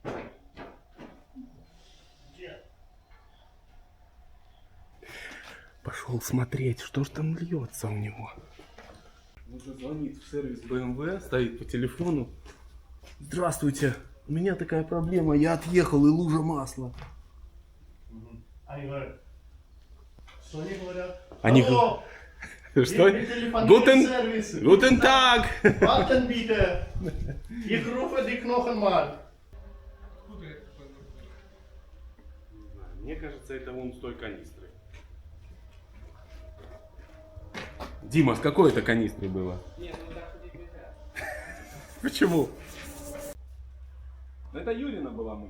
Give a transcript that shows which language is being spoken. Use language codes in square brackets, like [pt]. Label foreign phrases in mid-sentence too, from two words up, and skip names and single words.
[ru] Пошел смотреть, что ж там льется у него. Он уже звонит в сервис BMW, стоит по телефону. Здравствуйте, у меня такая проблема, я отъехал и лужа масла. Они говорят, что они говорят? Они Алло, Что? [de] wir telefonieren Service. Guten Tag! Warten bitte. Ich rufe dich noch einmal. [ru] Мне кажется, это вон с той канистры. Дима, с какой это канистры было? Нет, ну так ходить нельзя. Почему? Это Юрина была мы.